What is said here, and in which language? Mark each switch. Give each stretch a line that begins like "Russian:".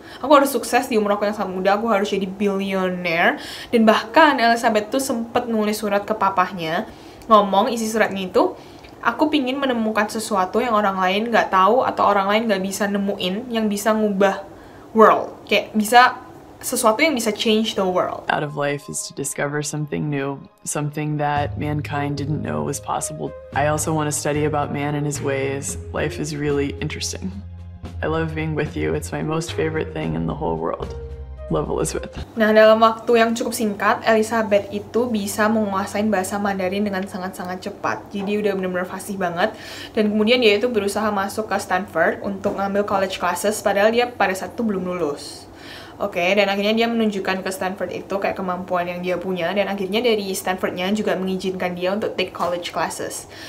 Indonesian: Aku harus sukses di umur aku yang sangat muda, aku harus jadi billionaire. Dan bahkan Elizabeth tuh sempet nulis surat ke papahnya, ngomong isi suratnya itu, aku pingin menemukan sesuatu yang orang lain gak tahu atau orang lain gak bisa nemuin, yang bisa ngubah world. Kayak bisa sesuatu yang bisa
English: change the world. Out of life is to discover something new, something that mankind didn't know was possible. I also want to study about man and his ways. Life is really interesting. I love being with you. It's my most favorite thing in the whole world. Love, Elizabeth.
Indonesian: Nah, dalam waktu yang cukup singkat, Elizabeth itu bisa menguasain bahasa Mandarin dengan sangat-sangat cepat. Jadi udah bener-bener fasih banget. Dan kemudian dia itu berusaha masuk ke Stanford untuk ngambil college classes, padahal dia pada saat itu belum lulus. Oke, dan akhirnya dia menunjukkan ke Stanford itu kayak kemampuan yang dia punya, dan akhirnya dari Stanfordnya juga mengizinkan dia untuk
English: take college classes.